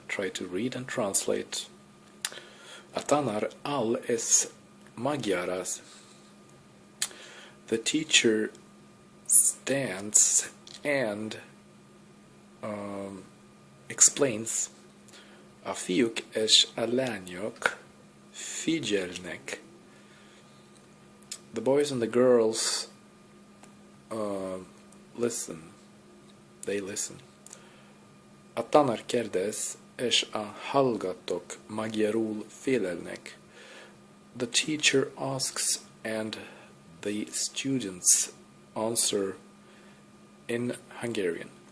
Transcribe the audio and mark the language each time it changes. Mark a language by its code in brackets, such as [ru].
[en] Try to read and translate. [hu] A tanár áll és magyaráz. [en] The teacher stands and explains. [hu] A fiúk és a lányok figyelnek. [en] The boys and the girls listen. They listen. [hu] A tanár kérdez, és a hallgatók magyarul felelnek. [en] The teacher asks and the students answer in Hungarian.